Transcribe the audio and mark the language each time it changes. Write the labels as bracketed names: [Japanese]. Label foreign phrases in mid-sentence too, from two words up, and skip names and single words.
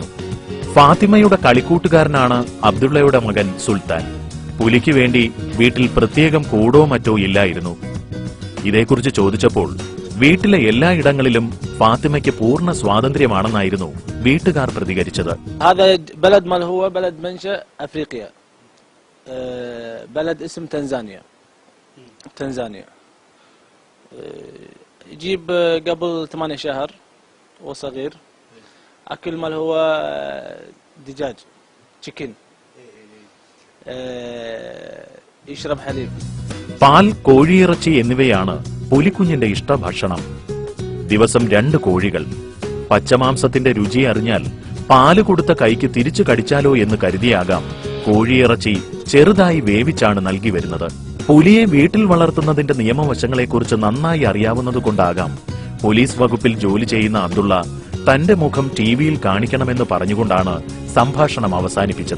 [Malayalam] ഫാത്തിമയുടെ കളിക്കൂട്ടുകാരനാണ് അബ്ദുള്ളയുടെ മകൻ സുൽത്താൻ. പുലിക്ക് വേണ്ടി വീട്ടിൽ പ്രത്യേകം കൂടോ മറ്റോ ഇല്ലായിരുന്നു. ഇതേക്കുറിച്ച് ചോദിച്ചപ്പോൾ വീട്ടിലെ എല്ലായിടങ്ങളിലും ഫാത്തിമയ്ക്ക് പൂർണ്ണ സ്വാതന്ത്ര്യമാണെന്നായിരുന്നു വീട്ടുകാർ പ്രതികരിച്ചത്. [Arabic] يجيب قبل 8 شهر وصغير أكل مال هو دجاج تشيكن يشرب حليب. [Malayalam] പാൽ, കോഴിയിറച്ചി എന്നിവയാണ് പുലിക്കുഞ്ഞിന്റെ ഇഷ്ടഭക്ഷണം. ദിവസം 2 കോഴികൾ. പച്ചമാംസത്തിന്റെ രുചി അറിഞ്ഞാൽ പാല് കൊടുത്ത കൈക്ക് തിരിച്ചു കടിച്ചാലോ എന്ന് കരുതിയാകാം കോഴിയിറച്ചി ചെറുതായി വേവിച്ചാണ് നൽകി വരുന്നത്. പുലിയെ വീട്ടിൽ വളർത്തുന്നതിന്റെ നിയമവശങ്ങളെക്കുറിച്ച് നന്നായി അറിയാവുന്നതുകൊണ്ടാകാം പോലീസ് വകുപ്പിൽ ജോലി ചെയ്യുന്ന അബ്ദുള്ള തന്റെ മുഖം ടിവിയിൽ കാണിക്കണമെന്ന് പറഞ്ഞുകൊണ്ടാണ് സംഭാഷണം അവസാനിപ്പിച്ചത്.